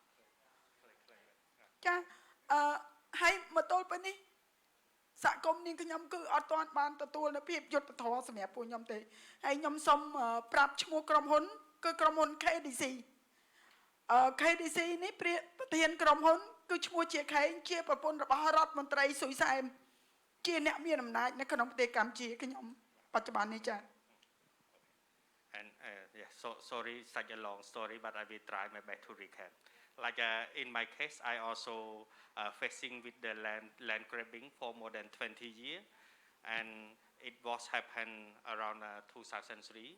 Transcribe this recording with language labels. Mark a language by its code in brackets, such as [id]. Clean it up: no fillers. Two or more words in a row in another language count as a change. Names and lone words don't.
[km] ចាហើយមកទល់ពេលនេះសហគមន៍នាងខ្ញុំគឺអត់ទាន់បានទទួលនូវភាពយុត្តិធម៌សម្រាប់ពួកខ្ញុំទេហើយខ្ញុំសូមប្រាប់ឈ្មោះក្រុមហ៊ុនគឺក្រុមហ៊ុន KDC KDC នេះប្រធានក្រុមហ៊ុនគឺឈ្មោះជាខេងជាប្រពន្ធរបស់រដ្ឋមន្ត្រីស៊ុយសែមជាអ្នកមានអំណាចនៅក្នុងប្រទេសកម្ពុជាខ្ញុំបច្ចុប្បន្ននេះចា [en] And yeah, sorry, such a long story, but I will try my best to recap. Like in my case, I also facing with the land grabbing for more than 20 years, and it was happened around 2003.